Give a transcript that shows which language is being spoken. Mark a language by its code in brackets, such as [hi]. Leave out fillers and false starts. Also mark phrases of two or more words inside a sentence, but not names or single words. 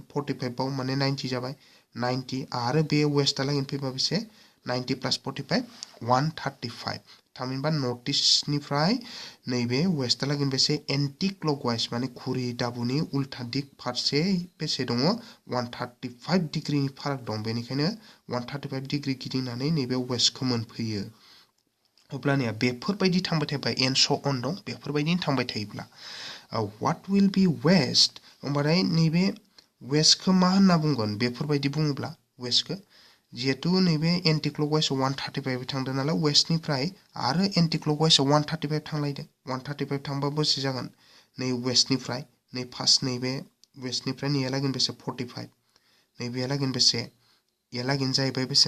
[brx] 45 आव माने 90 जाबाय 90 आरो बे वेस्टआ लागेन फैबा बेसे 90 प्लस 45 135 थामहिनबा [en] north eastनिफ्राय [brx] नैबे वेस्टआ लागेन बेसे [en] anti clockwise [brx] माने घुरि दाबुनि उल्था दिग फारसे बेसे दङ 135 डिग्रीनि फाराग दं बेनिखायनो 135 डिग्री गिदिंनानै नैबे वेस्टखौ मोनफैयो अब्लानिया बेफोरबायदि थांबाय थायोबा [en] and so on [brx] दं बेफोरबायदिनो थांबाय थायोब्ला [en] what will be [brx] वेस्ट होमबाथाय नैबे वेस्टखौ मा होनना बुंगोन बेफोरबायदि बुङोब्ला वेस्टखौ जिहेतु नैबे [en] anti clockwise [brx] 135 थांदों नालाय वेस्टनिफ्राय आरो [en] anti clockwise [brx] 135 थांलायदों 135 थांबा बेसे जागोन नै वेस्टनिफ्राय नै फार्स्ट नैबे वेस्टनिफ्राय नैया लागोन बेसे 45 नैबेया लागोन बेसे या लागोन जाहैबाय बेसे